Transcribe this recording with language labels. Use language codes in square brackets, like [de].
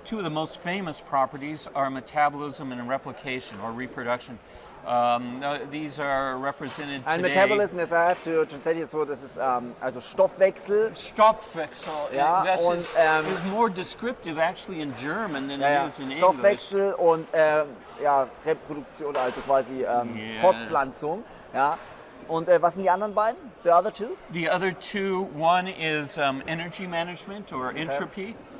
[en] 2 of the most famous properties are metabolism and replication or reproduction. These are represented [de] Ein [en] today. Metabolism, I have to translate it so, [de] das ist also Stoffwechsel. Stoffwechsel. Ja, [en] That [de] und, [en] is more descriptive actually in German than it is in English. [de] Stoffwechsel und Reproduktion, also quasi Fortpflanzung. Ja. Und was sind die anderen beiden? [en] The other two? The other 2, one is energy management or entropy.